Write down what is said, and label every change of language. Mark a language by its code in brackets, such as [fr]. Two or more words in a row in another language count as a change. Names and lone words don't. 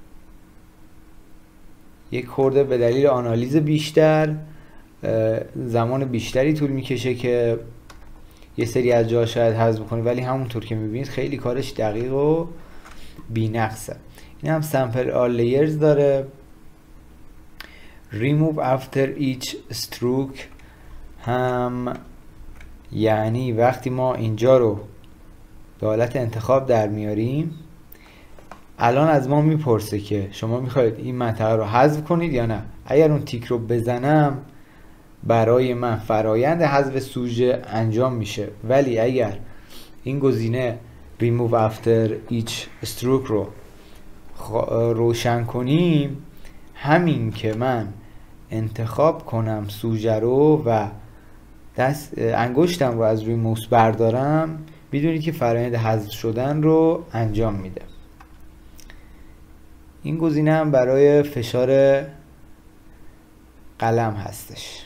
[fa] یک خورده به دلیل آنالیز بیشتر زمان بیشتری طول میکشه که یه سری از جاها شاید حذف بکنید، ولی همونطور که میبینید خیلی کارش دقیق و بی‌نقصه. این هم [en] sample all layers [fa] داره. [en] remove after each stroke [fa] هم یعنی وقتی ما اینجا رو به حالت انتخاب در میاریم الان از ما میپرسه که شما میخواید این منطقه رو حذف کنید یا نه. اگر اون تیک رو بزنم برای من فرایند حذف سوژه انجام میشه، ولی اگر این گزینه [en] remove after each stroke [fa] رو روشن کنیم، همین که من انتخاب کنم سوژه رو و انگشتم رو از روی موس بردارم، بدونید که فرآیند حذف شدن رو انجام میده. این گزینه هم برای فشار قلم هستش.